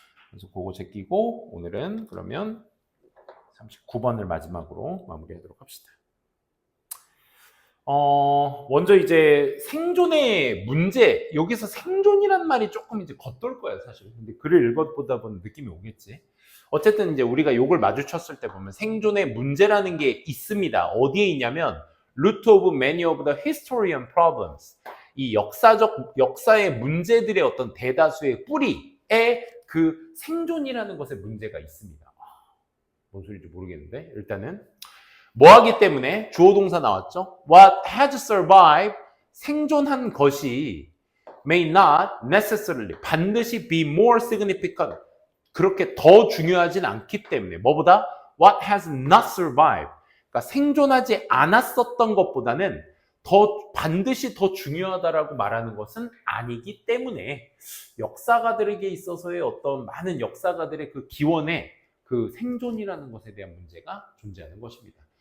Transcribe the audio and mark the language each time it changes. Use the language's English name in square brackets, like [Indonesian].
[Korean] 그래서 그거 제끼고 오늘은 그러면 39번을 마지막으로 마무리하도록 합시다. 먼저 이제 생존의 문제, 여기서 생존이란 말이 조금 이제 겉돌 거야, 사실. 근데 글을 읽어보다 보면 느낌이 오겠지. 어쨌든 이제 우리가 요걸 마주쳤을 때 보면 생존의 문제라는 게 있습니다. 어디에 있냐면, [English] root of many of the historian problems. [Korean] 이 역사의 문제들의 어떤 대다수의 뿌리에 그 생존이라는 것에 문제가 있습니다. 뭔 소리인지 모르겠는데, 일단은. 뭐 하기 때문에 주어 동사 나왔죠? [English] What has survived [Korean] 생존한 것이 [English] may not necessarily [Korean] 반드시 [English] be more significant [Korean] 그렇게 더 중요하진 않기 때문에 뭐보다 [English] what has not survived [Korean] 그러니까 생존하지 않았었던 것보다는 반드시 더 중요하다라고 말하는 것은 아니기 때문에 역사가들에게 있어서의 어떤 많은 역사가들의 그 기원에 그 생존이라는 것에 대한 문제가 존재하는 것입니다.